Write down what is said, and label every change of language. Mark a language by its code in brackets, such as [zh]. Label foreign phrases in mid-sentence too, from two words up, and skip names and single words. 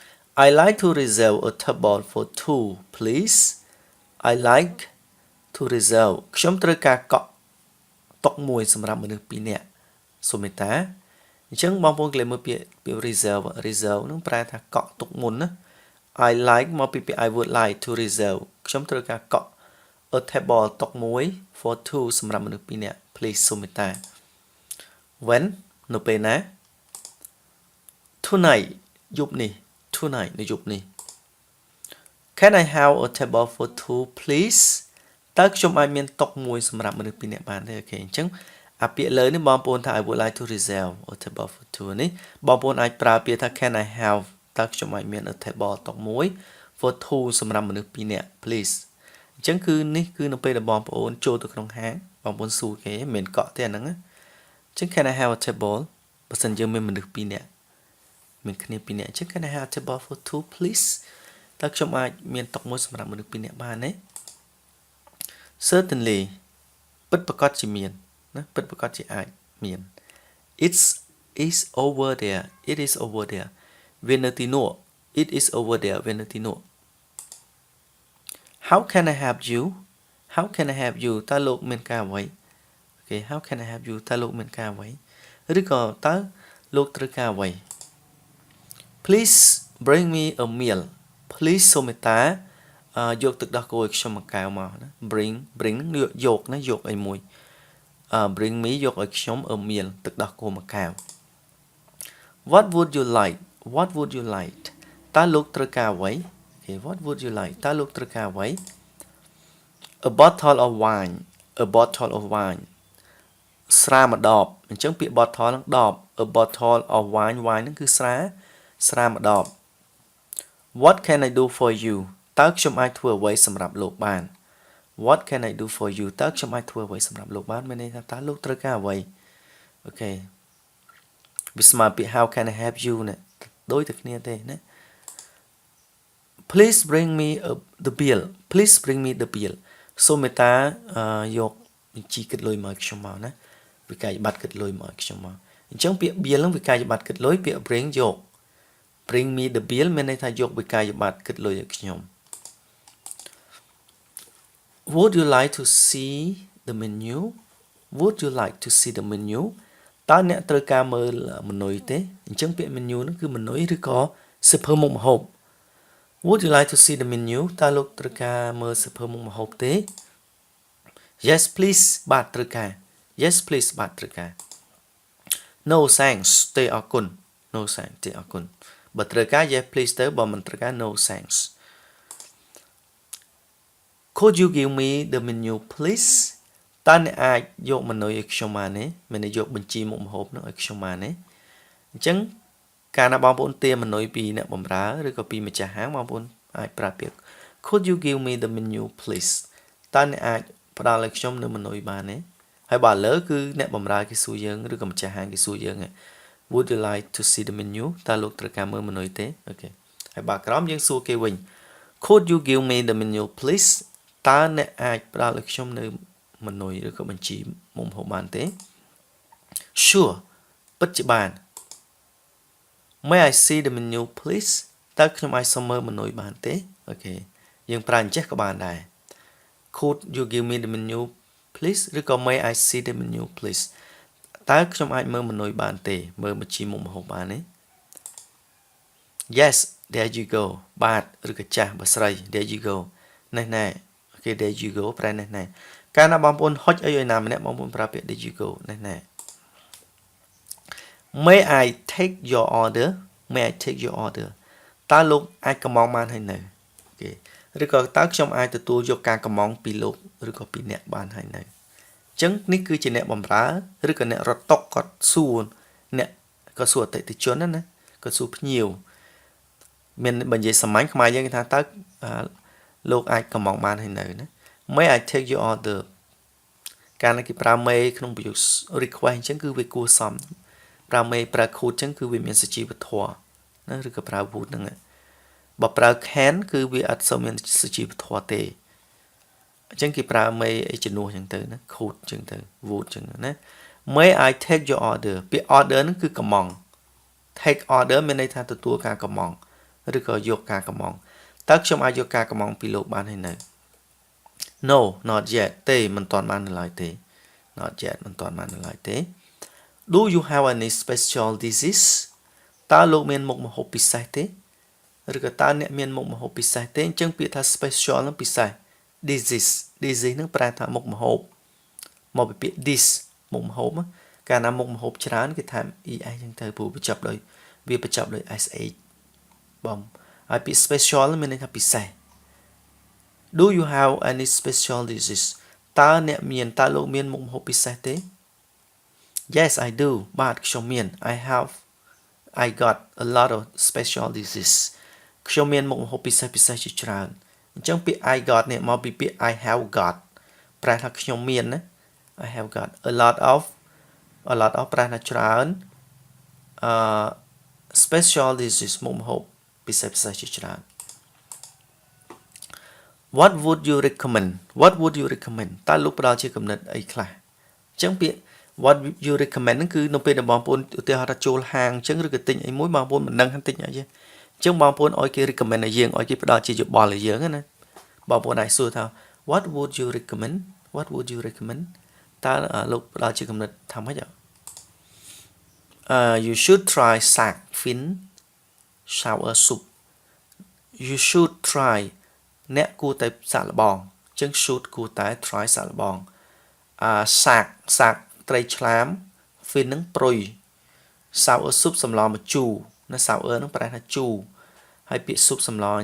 [en] I like to reserve a table for two please I like to reserve [km] ខ្ញុំត្រូវការកក់តុមួយសម្រាប់មនុស្ស2នាក់សូមមេត្តាអញ្ចឹងបងប្អូនគេមើលពាក្យ [en] reserve reserve [km] នឹងប្រែថាកក់ទុកមុនណា [en] I like [km] មកពីពាក្យ [en] I would like to reserve [km] ខ្ញុំត្រូវការកក់ a table តុមួយ for two សម្រាប់មនុស្ស2នាក់ please សូមមេត្តា when នៅពេលណា tonight យប់នេះ tonight នៅយប់នេះ [en] Can I have a table for two please [km] តើខ្ញុំអាចមានតុមួយសម្រាប់មនុស្ស2នាក់បានទេអូខេអ ញ្ចឹងអាពាក្យលើនេះបងប្អូនថា [en] I would like to reserve a table for two [km] នេះបងប្អូនអាចប្រើពាក្យថា [en] Can I have [km] តើខ្ញុំអាចមាន [en] a table [km] តុមួយ for two សម្រាប់មនុស្ស2នាក់ please អញ្ចឹងគឺនេះគឺនៅពេលដែលបងប្អូនចូលទៅក្នុងហាងបងប្អូនសួរគេ មិនកក់ទេអាហ្នឹងអញ្ចឹង [en] Can I have a table [km] បើសិនយើងមានមនុស្ស2នាក់មានគ្នា2នាក់អញ្ចឹង [en] Can I have a table for two please [km] តើខ្ញុំអាចមានតុមួយសម្រាប់មនុស្ស2នាក់បានទេ Certainly ពិតប្រាកដជាមានណាពិតប្រាកដជាអាចមាន [en] It's is over there it is over there [km] វានៅទីនោះ [en] it is over there [km] វានៅទីនោះ [en] How can I help you How can I help you [km] តើលោកមានការអ្វីអូខេ [en] How can I help you [km] តើលោកមានការអ្វីឬក៏តើលោកត្រូវការអ្វី [en] Please bring me a meal Please [km] សូមមេត្តាយកទឹកដោះគោឲ្យខ្ញុំមួយកែវមកណា bring យកណាយកអី មួយ [en] bring me [km] យកឲ្យខ្ញុំ [en] a meal [km] ទឹកដោះគោមួយកែវ [en] What would you like What would you like [km] តើលោកត្រូវការអ្វី [en] Okay What would you like [km] តើលោកត្រូវការអ្វី [en] A bottle of wine A bottle of wine [km] ស្រាមួយដបអញ្ចឹងពាក្យ bottle ហ្នឹងដប [en] A bottle of wine wine [km] ហ្នឹងគឺស្រាមួយដប [en] What can I do for you [km] តើខ្ញុំអាច ធ្វើអ្វីសម្រាប់លោកបាន [en] What can I do for you [km] តើខ្ញុំអាចធ្វើអ្វីសម្រាប់លោកបានមានន័យថាតើលោកត្រូវការអ្វីអូខេវាស្មើពាក្យ [en] How can I help you [km] ណាដូចតែគ្នាទេណា [en] Please bring me the bill Please bring me the bill [km] សូមមេត្តាយកបញ្ជីគិតលុយមកខ្ញុំមកណាវិក័យប័ត្រគិតលុយមកខ្ញុំមកអញ្ចឹងពាក្យ bill ហ្នឹងវិក័យប័ត្រគិតលុយពាក្យ bring យក [en] Bring me the bill [km] មានន័យថាយកវិក័យប័ត្រគិតលុយឲ្យខ្ញុំ [en] Would you like to see the menu Would you like to see the menu [km] តើអ្នកត្រូវការមើលម៉ឺនុយទេអញ្ចឹងពាក្យ menu ហ្នឹងគឺម៉ឺនុយឬក៏សៀវភៅមុខម្ហូប [en] Would you like to see the menu [km] តើលោកត្រូវការមើលសៀវភៅមុខម្ហូបទេ [en] Yes please [km] បាទត្រូវការ [en] Yes please [km] បាទត្រូវការ [en] No thanks [km] ទេអរគុណ [en] No thanks [km] ទេអរគុណបើត្រូវការ [en] yes please [km] ទៅបើមិនត្រូវការ [en] no thanks Could you give me the menu please [km] តើអ្នកអាចយកម៉ឺនុយឲ្យខ្ញុំបានទេមានន័យយកបញ្ជីមុខម្ហូបនោះឲ្យខ្ញុំបានទេអញ្ចឹងកាលណាបងប្អូនទារម៉ឺនុយពីអ្នកបម្រើឬក៏ពីម្ចាស់ហាងបងប្អូនអាច ប្រើពាក្យ [en] Could you give me the menu please [km] តើអ្នកអាចផ្ដល់ឲ្យខ្ញុំនៅម៉ឺនុយបានទេហើយបើលើគឺអ្នកបម្រើគេសួរយើងឬក៏ម្ចាស់ហាងគេសួរ យើង [en] Would you like to see the menu [km] តើលោកត្រូវការមើលម៉ឺនុយទេអូខេហើយបើក្រោមយើងសួរគេវិញ [en] Could you give me the menu please [km] តើអ្នកអាចផ្ដល់ឲ្យខ្ញុំនៅម៉ឺនុយឬក៏បញ្ជីមុខម្ហូបបានទេ Sure ពិតជាបាន [en] May I see the menu please [km] តើខ្ញុំអាចសុំមើលម៉ឺនុយបានទេអូខេយើងប្រើអញ្ចេះក៏បានដែរ [en] Could you give me the menu please [km] ឬក៏ [en] May I see the menu please [km] តើខ្ញុំអាចមើលម៉ឺនុយបានទេមើលបញ្ជីមុខម្ហូបបានទេ [en] Yes there you go [km] បាទឬក៏ចាស់បើស្រី [en] there you go [km] នេះណែអូខេ [en] there you go [km] ប្រែនេះណែកាលណាបងប្អូនហុចអីឲ្យណាម្នាក់បងប្អូនប្រើពាក្យ [en] there you go [km] នេះណែ [en] May I take your order May I take your order [km] តើលោកអាចកម្មង់បានហើយនៅអូខេឬក៏តើខ្ញុំអាចទទួលយកការកម្មង់ពីលោកឬក៏ពីអ្នកបានហើយនៅអញ្ចឹងនេះគឺជាអ្នកបម្រើឬក៏អ្នករត់តុកគាត់សួរអ្នកក៏សួរអតិថិជនណាក៏សួរភ្ញៀវមានបើនិយាយសាមញ្ញខ្មែរ យើងគេថាតើលោកអាចកម្មង់បានហើយនៅណា [en] May I take your order [km] កាលណាគេប្រើ may ក្នុងប្រយោគ request អញ្ចឹងគឺវាគួរសមប្រើ may ប្រើ could អញ្ចឹងគឺវាមានសជីវធម៌ណាឬក៏ប្រើ would ហ្នឹងបើប្រើ can គឺវាអត់សូវមានសជីវធម៌ទេអញ្ចឹងគេប្រើ may អីជំនួសអញ្ចឹងទៅណា could អញ្ចឹងទៅ would អញ្ចឹងណា May I take your order ពាក្យ order ហ្នឹងគឺកម្មង់ [en] take order [km] មានន័យថាទទួលការកម្មង់ឬក៏យកការកំងតើខ្ញុំអាចយកការកំងពីលោកបានហើយនៅ [en] No not yet [km] ទេមិនទាន់បាននៅឡើយទេ [en] not yet [km] មិនទាន់បាននៅឡើយទេ [en] Do you have any special disease [km] តើលោកមានមុខម្ហូបពិសេសទេឬក៏តើអ្នកមានមុខម្ហូបពិសេសទេអញ្ចឹងពាក្យថា special នឹងពិសេស disease នឹងប្រែថាមុខម្ហូបមក ពីពាក្យ this មុខម្ហូបកាលណាមុខម្ហូបច្រើនគេថា es អញ្ចឹងទៅព្រោះបញ្ចប់ដោយវាបញ្ចប់ដោយ sh បងហើយពាក្យ special មានន័យថាពិសេស [en] Do you have any special disease [km] តើអ្នកមានតើលោកមានមុខម្ហូបពិសេសទេ [en] Yes I do [km] បាទខ្ញុំមាន [en] I got a lot of special disease [km] ខ្ញុំមានមុខម្ហូបពិសេសជាច្រើនអញ្ចឹងពាក្យ [en] I got [km] នេះមកពីពាក្យ [en] I have got [km] ប្រែថាខ្ញុំមានណា [en] I have got a lot of [km] ប្រែថាច្រើន [en] special disease [km] មុខម្ហូបពិសេសជាច្រើន [en] What would you recommend [km] តើលោកផ្ដល់ជាគំនិតអីខ្លះអញ្ចឹងពាក្យ [en] What you recommend [km] ហ្នឹងគឺនៅពេលដែលបងប្អូនឧទាហរណ៍ថាចូលហាងអញ្ចឹងឬក៏ទិញអីមួយបងប្អូនមិនដឹងថាទិញអីទេអញ្ចឹងបងប្អូនឲ្យគេ recommend ឲ្យយើងឲ្យគេផ្ដល់ជាយោបល់ឲ្យយើងណាបងប្អូនអាចសួរថា [en] What would you recommend [km] តើលោកផ្ដល់ជាគំនិតថាម៉េច [en] You should try shark fin sour soup You should try [km] អ្នកគួរតែសាកល្បងអញ្ចឹង should គួរតែ try សាកល្បងshark ត្រី ឆ្លាម fin នឹងព្រុយ [en] sour soup [km] សម្លម្ជូរណា sour នឹងប្រែថាជូរហើយពាក្យ soup សម្លអ